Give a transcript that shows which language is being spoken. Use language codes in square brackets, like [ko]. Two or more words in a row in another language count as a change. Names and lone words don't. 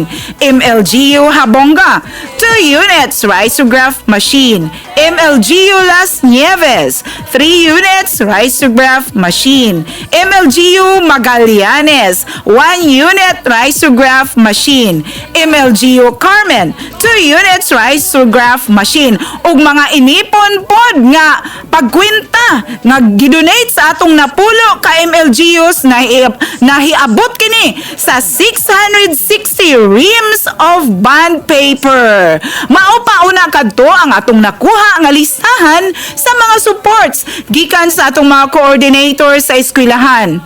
[en] MLGU Habonga, 2 units risograph machine. MLGU Las Nieves, 3 units risograph machine. MLGU Magallanes, 1 unit risograph machine. MLGU Carmen, 2 units risograph machine. [ceb] Ug mga inipon pod nga pagkwenta nga gidonate sa atong napulo ka MLGUs na nahiabot kini sa 660 [en] reams of bond paper. [ceb] Mao pa una kadto ang atong nakuha nga listahan sa mga supports gikan sa atong mga coordinator sa eskwelahan.